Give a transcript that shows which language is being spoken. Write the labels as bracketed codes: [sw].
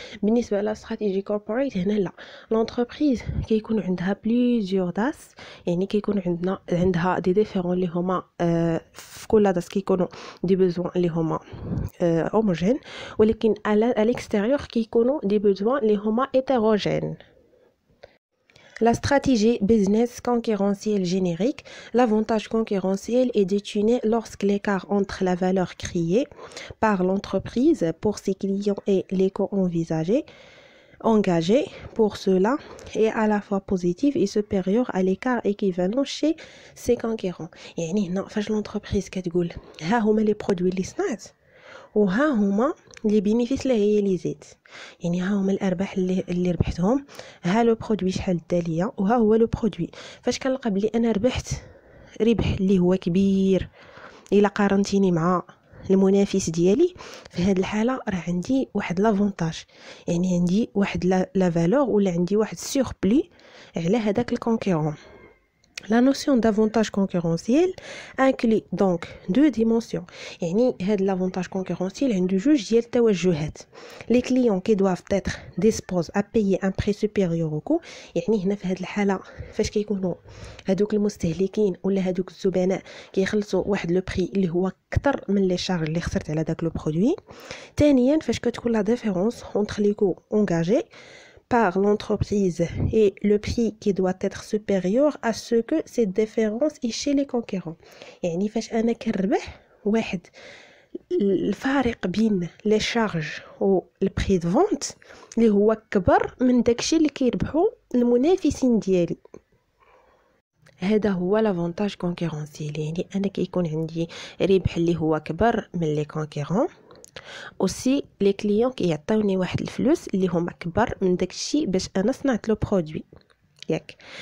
[ar] بالنسبه لا استراتيجي كوربوريت هنا لا، لونتربريز كيكون عندها بليزيور داس، يعني كيكون عندها دي ديفيرون اللي هما في كل داس كيكونوا دي بيزوان اللي هما هوموجين، ولكن على الاكستيريور كيكونوا دي بيزوان اللي هما hétérogènes. [fr] La stratégie business concurrentielle générique, l'avantage concurrentiel est déterminé lorsque l'écart entre la valeur créée par l'entreprise pour ses clients et les coûts engagés pour cela est à la fois positif et supérieur à l'écart équivalent chez ses concurrents. [ar] يعني هنا فاش l'entreprise كتقول ها هما لي برودوي اللي صنعت وها هما لي بينيفيس اللي هي لي زيد، يعني ها هما الارباح اللي ربحتهم، ها لو برودوي شحال داليا وها هو لو برودوي. فاش كنلقى بلي انا ربحت ربح اللي هو كبير الا قارنتيني مع المنافس ديالي، في هذه الحاله راه عندي واحد لافونتاج، يعني عندي واحد لا فالور ولا عندي واحد سوربلي على هذاك الكونكورون. [fr] La notion d'avantage concurrentiel inclut donc deux dimensions. [ar] يعني هاد l'avantage concurrentiel عنده جوج ديال التوجهات. [fr] Les clients qui doivent être disposés à payer un prix supérieur au coût. [ar] يعني هنا في هاد الحالة فاش كيكونوا هادوك المستهلكين ولا هادوك الزبناء كيخلصوا واحد لو بري اللي هو اكثر من لي شارج اللي خسرت على داك لو برودوي. ثانيا فاش كتكون لا ديفيرونس [fr] entre les coûts engagés par l'entreprise et le prix qui doit être supérieur à ce que cette différence est chez les concurrents. [ar] يعني فاش انا كنربح واحد الفارق بين لي شارج و البري دو فونت اللي هو كبر من داكشي اللي كيربحوا المنافسين ديالي، هذا هو لافونتاج كونكورونسيال. يعني انا كيكون عندي ربح اللي هو كبر من لي كونكورون، اوسي لي كليون كيعطيوني واحد الفلوس اللي هما كبر من داكشي باش انا صنعت لو برودوي ياك.